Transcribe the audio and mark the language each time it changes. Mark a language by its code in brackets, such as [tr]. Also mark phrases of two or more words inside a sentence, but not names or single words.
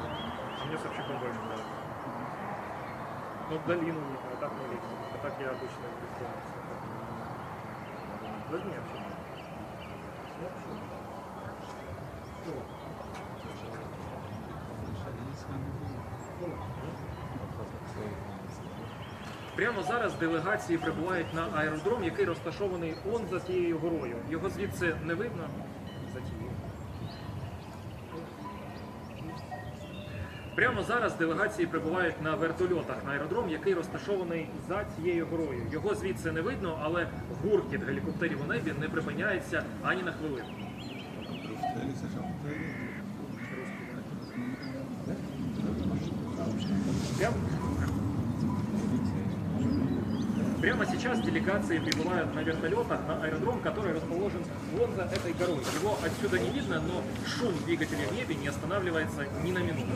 [ru] А мне Собчаком больше нравится. Ну, долину не знаю, так не лично. А так я обычно исполнился. Возьми вообще. [uk] Прямо зараз делегації прибувають на аеродром, який розташований он за тією горою. Його звідси не видно. За тією. Прямо зараз делегації прибувають на вертольотах на аеродром, який розташований за цією горою. Його звідси не видно, але гуркіт гелікоптерів у небі не припиняється ані на хвилину. [ru] Прямо сейчас делегации прибывают на вертолетах на аэродром, который расположен вон за этой горой. Его отсюда не видно, но шум двигателей в небе не останавливается ни на минуту.